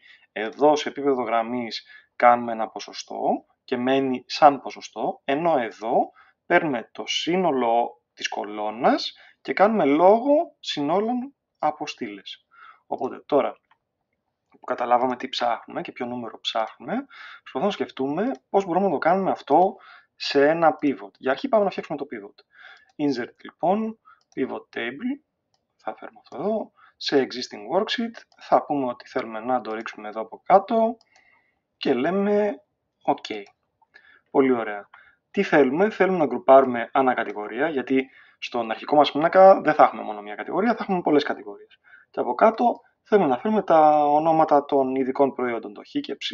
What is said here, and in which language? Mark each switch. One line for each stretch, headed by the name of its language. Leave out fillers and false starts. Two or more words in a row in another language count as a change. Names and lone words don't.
Greek: Εδώ σε επίπεδο γραμμής κάνουμε ένα ποσοστό και μένει σαν ποσοστό, ενώ εδώ παίρνουμε το σύνολο της κολόνας και κάνουμε λόγο συνόλων από στήλες. Οπότε τώρα που καταλάβαμε τι ψάχνουμε και ποιο νούμερο ψάχνουμε, προσπαθούμε να σκεφτούμε πώς μπορούμε να το κάνουμε αυτό σε ένα pivot. Για αρχή πάμε να φτιάξουμε το pivot. Insert λοιπόν,
English: pivot table,
Greek: θα φέρουμε αυτό εδώ, σε
English: existing worksheet,
Greek: θα πούμε ότι θέλουμε να το ρίξουμε εδώ από κάτω και λέμε OK. Πολύ ωραία. Τι θέλουμε? Θέλουμε να γκρουπάρουμε ανακατηγορία, γιατί στον αρχικό μας πίνακα δεν θα έχουμε μόνο μία κατηγορία, θα έχουμε πολλές κατηγορίες. Και από κάτω θέλουμε να φέρουμε τα ονόματα των ειδικών προϊόντων, το χ και ψ.